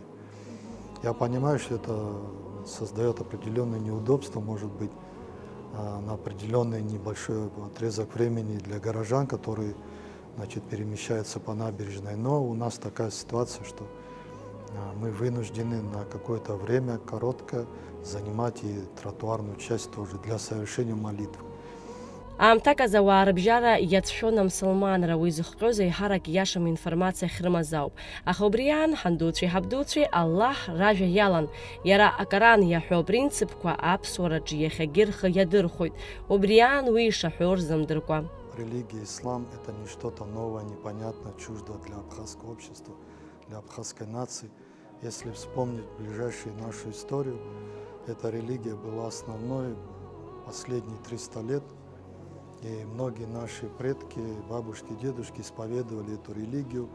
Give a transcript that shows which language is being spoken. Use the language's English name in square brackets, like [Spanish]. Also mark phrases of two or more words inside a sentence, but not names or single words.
[Russian] Я понимаю, что это создает определенное неудобство, может быть, на определенный небольшой отрезок времени для горожан, которые перемещаются по набережной. Но у нас такая ситуация, что мы вынуждены на какое-то время короткое занимать и тротуарную часть тоже для совершения молитв. [Abkhazian] Аамҭак ауаа рыбжьара иацәшәон амсылманра, уи зыхҟьоз еиҳарак иашам информациа ахьрымаз ауп. Аха убри аан ҳандуцәеи ҳабдуцәеи Аллаҳ ражәа иалан. Иара акоран иаҳәо апринципқәа аԥсуараҿы иахьагьы рхы иадырхәоит. Убри аан уи ишаҳәо рзымдыркәа. [Russian] Религия ислам – это не что-то новое, непонятное, чуждое для абхазского общества, для абхазской нации. Если вспомнить ближайшую нашу историю, эта религия была основной последние 300 лет. И многие наши предки, бабушки, дедушки исповедовали эту религию.